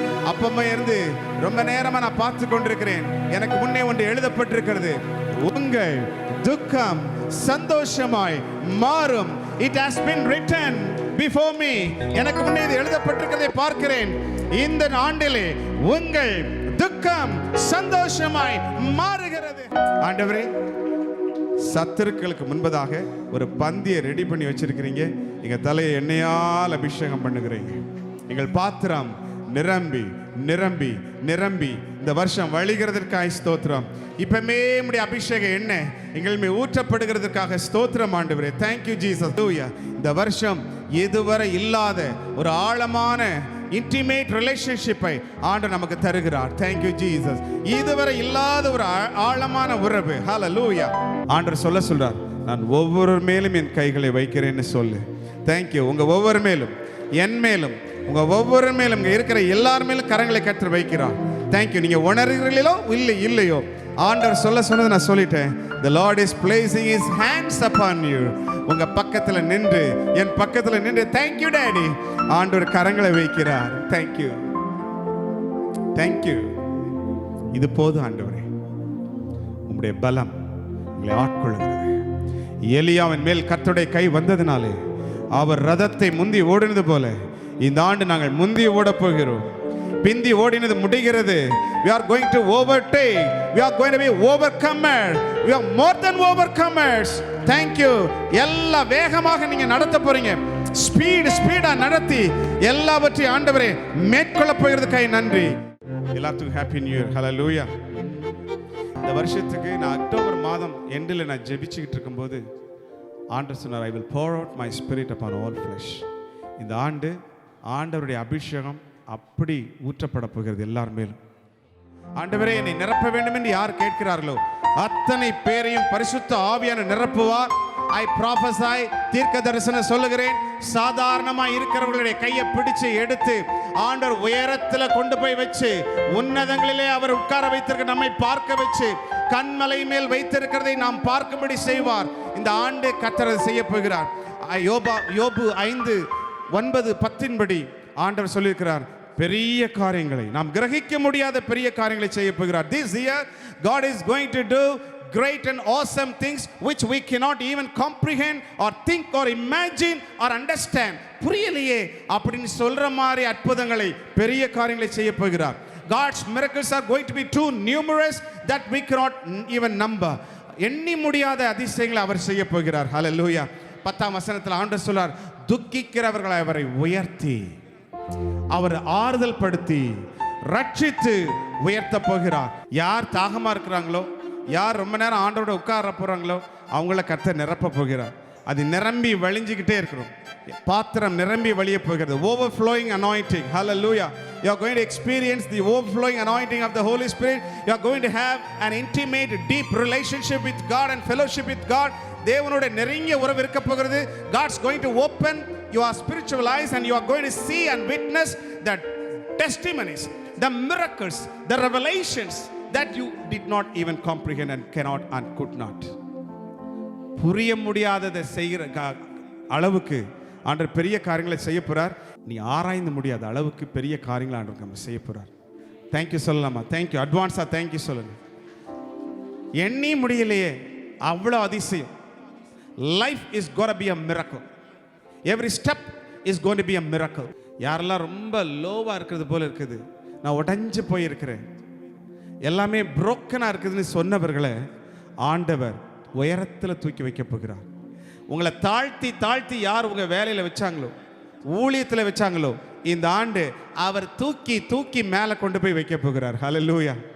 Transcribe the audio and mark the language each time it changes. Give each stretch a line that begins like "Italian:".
Tamil: அப்பமா இருந்து ரொம்ப நேரமா நான் பார்த்து கொண்டிருக்கிறேன். எனக்கு முன்னே ஒன்று எழுதப்பட்டிருக்கிறது. உங்கள் துக்கம் சந்தோஷமாய் மாறும்.
English: It has been written before me.
Tamil: எனக்கு முன்னே இது எழுதப்பட்டிருக்கிறதை பார்க்கிறேன். இந்த ஆண்டிலே உங்கள் துக்கம் சந்தோஷமாய் மாறுகிறது. ஆண்டவரே, சத்துருக்களுக்கு முன்பதாக ஒரு பந்தியை ரெடி பண்ணி வச்சிருக்கிறீங்க. எங்க தலையை எண்ணெயால் அபிஷேகம் பண்ணுகிறீங்க. எங்கள் பாத்திரம் நிரம்பி நிரம்பி நிரம்பி இந்த வருஷம் வழிகிறதற்காக ஸ்தோத்திரம். இப்பமே உம்முடைய அபிஷேக எண்ணெய் எங்கள் மேல் ஊற்றப்படுகிறதற்காக ஸ்தோத்திரம் ஆண்டவரே.
English: Thank you Jesus.
Tamil: இந்த வருஷம் இதுவரை இல்லாத ஒரு ஆழமான இன்டிமேட் ரிலேஷன்ஷிப்பை ஆண்டவர் நமக்கு தருகிறார்.
English: Thank you Jesus.
Tamil: இதுவரை இல்லாத ஒரு ஆழமான உறவு. ஹல்லேலூயா. ஆண்டவர் சொல்றார், நான் ஒவ்வொரு மேலும் என் கைகளை வைக்கிறேன்னு சொல்லு. தேங்க்யூ. உங்க ஒவ்வொரு மேலும், என் மேலும், உங்க ஒவ்வொரு மேலும், இங்க இருக்கிற எல்லார் மேலும் கரங்களை கற்று வைக்கிறார். தேங்க்யூ. நீங்க உணர்கிறீர்களோ இல்லையோ ஆண்டவர் சொன்னதை நான் சொல்லிட்டேன்.
English: The Lord is placing his hands upon you.
Tamil: உங்க பக்கத்துல நின்று, என் பக்கத்துல நின்று,
English: thank you daddy,
Tamil: ஆண்டவர் கரங்களை வைக்கிறார்.
English: thank you, thank you.
Tamil: இது போதும் ஆண்டவரே. உம்முடைய பலம் உங்களை ஆட்கொள்கிறது. எலியாவின் மேல் கர்த்தருடைய கை வந்ததினாலே அவர் ரதத்தை முந்தி ஓடினது போல இந்த ஆண்டு நாங்கள் முந்தி ஓட போகிறோம். பிந்தி ஓடினது முடிகிறது.
English: We are going to overtake. We are going to be overcomers. We are more than overcomers. Thank you.
Tamil: எல்லா வேகமாக நீங்க நடத்த போறீங்க. ஸ்பீடா நடத்தி எல்லாவற்றையும் ஆண்டவரே மேற்கொள்ள போகிறதுக்காக நன்றி. எல்லாத்துக்கும்
English: Happy new year.
Tamil: ஹல்லேலூயா. இந்த வருஷத்துக்கு நான் அக்டோபர் மாதம் எண்டில் நான் ஜெபிச்சுக்கிட்டு இருக்கும்போது ஆண்டவர் சொன்னார்,
English: I will pour out my spirit upon all flesh.
Tamil: இந்த ஆண்டு ஆண்டவருடைய அபிஷேகம் அப்படி ஊற்றப்பட போகிறது எல்லார் மேலும். ஆண்டவரே, என்னை நிரப்ப வேண்டும் என்று யார் கேட்கிறார்களோ அத்தனை பேரையும் பரிசுத்த ஆவியான நிரப்புவார்.
English: I prophesy,
Tamil: தீர்க்க தரிசனம் சொல்லுகிறேன். சாதாரணமா இருக்கிறவர்களுடைய கையை பிடிச்சு எடுத்து ஆண்டவர் உயரத்தில் கொண்டு போய் வச்சு உன்னதங்களிலே அவர் உட்கார வைத்திருக்க நம்மை பார்க்க வச்சு கண்மலை மேல் வைத்திருக்கிறதை நாம் பார்க்கும்படி செய்வார். இந்த ஆண்டு கர்த்தர் செய்ய போகிறார். யோபு 5:9-10 படி ஆண்டவர் சொல்லியிருக்கிறார், பெரிய காரியங்களை, நாம் கிரகிக்க முடியாத பெரிய காரியங்களை செய்ய போகிறார்.
English: This year God is going to do great and awesome things which we cannot even comprehend or think or imagine or understand.
Tamil: புரியலையே அப்படின்னு சொல்ற மாதிரி அற்புதங்களை, பெரிய காரியங்களை செய்ய போகிறார்.
English: God's miracles are going to be too numerous that we cannot even number.
Tamil: எண்ணி முடியாத அதிசயங்களை அவர் செய்ய போகிறார். ஹல்லேலூயா. 10ஆம் வசனத்தில் ஆண்டவர் சொல்றார், துக்கிக்கிறவர்களை அவரை உயர்த்தி, அவர் ஆறுதல் படுத்தி, ரட்சித்து உயர்த்த போகிறார். யார் தாகமா இருக்கிறாங்களோ, யார் ரொம்ப நேரம் ஆண்டவரோட உட்கார போறாங்களோ அவங்கள கர்த்தர் நிரப்ப போகிறார். அது நிரம்பி வழிஞ்சிக்கிட்டே இருக்கணும். பாத்திரம் நிரம்பி வழிய போகிறது.
English: Overflowing anointing.
Tamil: Hallelujah.
English: You are going to experience the overflowing anointing of the Holy Spirit. You are going to have an intimate, deep relationship with God and fellowship with God.
Tamil: தேவனோட நெருங்கிய உறவு இருக்க போகிறது.
English: God's going to open your spiritual eyes and you are going to see and witness the testimonies, the miracles, the revelations that you did not even comprehend and cannot and could not.
Tamil: புரிய முடியாததை செய்கிற அளவுக்கு ஆண்டவர் பெரிய காரியங்களை செய்ய போறார். நீ ஆராய்ந்து முடியாத அளவுக்கு பெரிய காரியங்களை ஆண்டவர் நம்ம செய்ய போறார். தேங்க்யூ சொல்லலாமா? தேங்க்யூ அட்வான்ஸா தேங்க்யூ சொல்லுங்க. எண்ணி முடியலையே, அவ்வளோ அதிசயம்.
English: Life is going to be a miracle. Every step is going to be a miracle.
Tamil: யாரெல்லாம் ரொம்ப லோவா இருக்கிறது போல இருக்குது, நான் உடைஞ்சு போயிருக்கிறேன், எல்லாமே புரோக்கனா இருக்குதுன்னு சொன்னவர்களை ஆண்டவர் உயரத்தில் தூக்கி வைக்க போகிறார். உங்களை தாழ்த்தி தாழ்த்தி யார் உங்க வேலையில வச்சாங்களோ, ஊழியத்தில் வச்சாங்களோ, இந்த ஆண்டு அவர் தூக்கி தூக்கி மேலே கொண்டு போய் வைக்க போகிறார். ஹல்லேலூயா.